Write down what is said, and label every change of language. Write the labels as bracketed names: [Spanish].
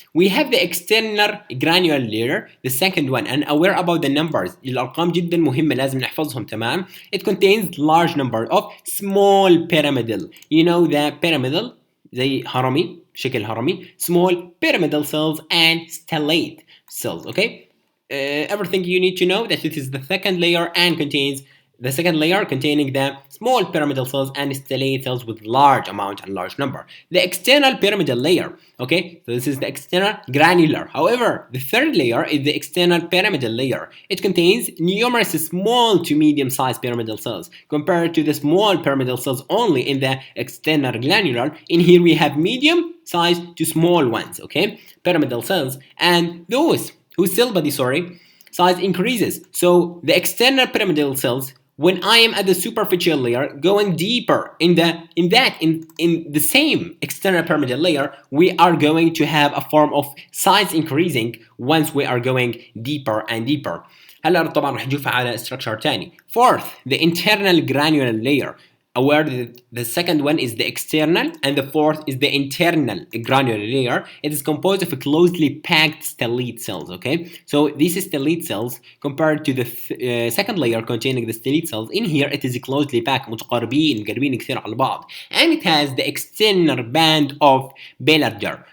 [English] We have the external granular layer, the second one, and aware about the numbers. [Arabic] الأرقام جدا مهمة لازم نحفظهم، تمام. [English] It contains large number of small pyramidal. You know the pyramidal [Arabic] زي هرمي، شكل هرمي، [English] small pyramidal cells and stellate cells, okay? Everything you need to know that it is the second layer and contains the second layer containing the small pyramidal cells and stellate cells with large amount and large number. The external pyramidal layer, okay, so this is the external granular. However, the third layer is the external pyramidal layer. It contains numerous small to medium sized pyramidal cells compared to the small pyramidal cells only in the external granular. In here we have medium sized to small ones, okay, pyramidal cells, and those whose cell body, size increases. So the external pyramidal cells, when I am at the superficial layer, going deeper in the same external pyramidal layer, we are going to have a form of size increasing once we are going deeper and deeper. [Arabic] هلا طبعا راح نشوفها على structure تاني. [English] Fourth, the internal granular layer, aware that the second one is the external and the fourth is the internal granular layer. It is composed of closely packed stellate cells. Okay, so these stellate cells compared to the second layer containing the stellate cells, in here it is closely packed, [Arabic] متقاربين كثير على بعض, [English] and it has the external band of Baillarger.